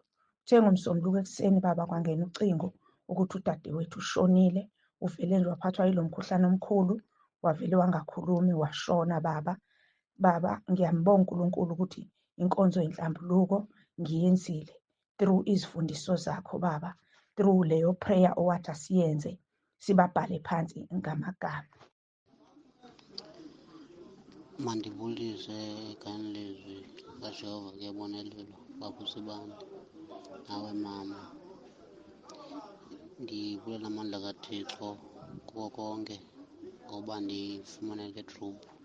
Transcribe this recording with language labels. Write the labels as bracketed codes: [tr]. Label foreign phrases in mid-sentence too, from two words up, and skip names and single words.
[zu] Kuthe ngomsombuluko ekuseni baba kwangena ucingo ukuthi udadewethu ushonile, uvele nje waphathwa yilo mkhuhlane omkhulu, wavele wangakhulumi, washona baba. Baba ngiyambonga uNkulunkulu ukuthi inkonzo yenhlambuluko ngiyenzile through izifundiso zakho baba, through leyo prayer owathi asiyenze, sibabhale phansi ngamagama. [xh] Mandibulise ekhayeni lezwi kaJehova kuyabonelelwa baba uSibanda, nawe mama. Ndibulela amandla kaThixo kuko konke ngoba ndifumane le group.